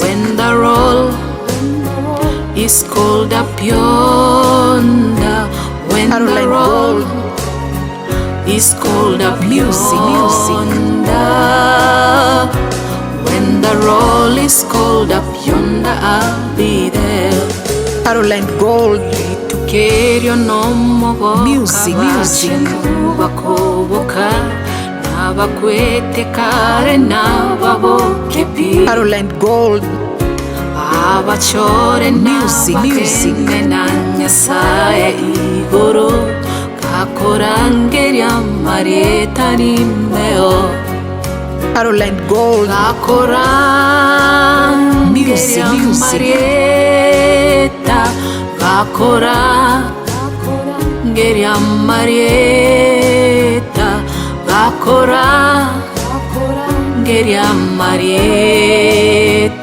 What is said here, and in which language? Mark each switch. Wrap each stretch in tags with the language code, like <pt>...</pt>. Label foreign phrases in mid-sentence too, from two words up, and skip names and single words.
<en>when the roll is called up yonder, when the Caroline roll Gold. is called up Music, music. yonder, when the roll is called up yonder, I'll be there. Caroline Gold.</en> <guz>Tukerio nomo</guz> <en>Music, music.</en> <guz>bakoboka nabakwete kare nababokepi</guz> <en>Caroline Gold.</en> <guz>abachore</guz> <en>Music, music.</en> <guz>nabagende na nyasaye igoro kakorangeria marieta nimbeo</guz> <en>Caroline Gold.</en> <guz>kakorangeria</guz> <en>Music, music.</en> <guz>marieta kakorangeria marieta kakorangeria marieta</guz>